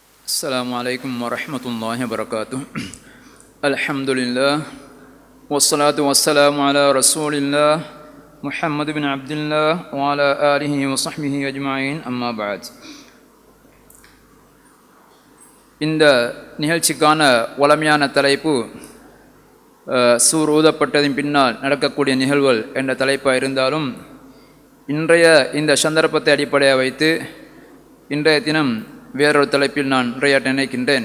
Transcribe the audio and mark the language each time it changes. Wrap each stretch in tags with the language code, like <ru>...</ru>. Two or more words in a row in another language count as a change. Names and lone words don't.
<ar>السلام عليكم ورحمة الله وبركاته. الحمد لله والصلاة والسلام على رسول الله محمد بن عبد الله وعلى آله وصحبه أجمعين أما بعد.</ar> <ta>இந்த நிகழ்ச்சிக்கான வளமையான தலைப்பு சூர் ஊதப்பட்டதின் பின்னால் நடக்கக்கூடிய நிகழ்வுகள் என்ற தலைப்பாக இருந்தாலும் இன்றைய இந்த சந்தர்ப்பத்தை அடிப்படையாக வைத்து இன்றைய தினம் வேறொரு தலைப்பில் நான் உரையாற்ற நினைக்கின்றேன்.</ta>